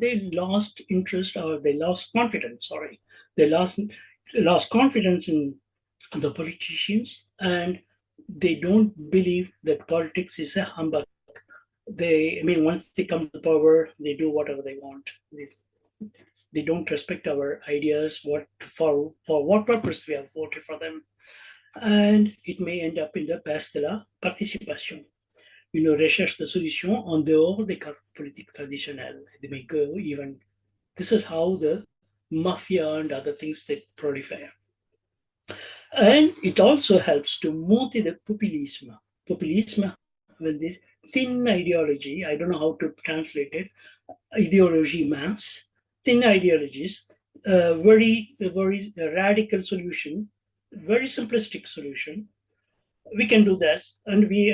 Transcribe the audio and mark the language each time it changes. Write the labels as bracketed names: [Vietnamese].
[English] They lost interest, or they lost confidence. They lost confidence in the politicians, and they don't believe that politics is a humbug. Once they come to power, they do whatever they want. They don't respect our ideas, for what purpose we have voted for them. And it may end up in the past [French] de la participation. Une recherche de solutions en dehors des cadres politiques traditionnels. [English] They may go even, this is how the mafia and other things they proliferate. And it also helps to monter the populisme. Populisme, with this thin ideology, I don't know how to translate it, ideology mince, thin ideologies, very radical solution, very simplistic solution. We can do that, and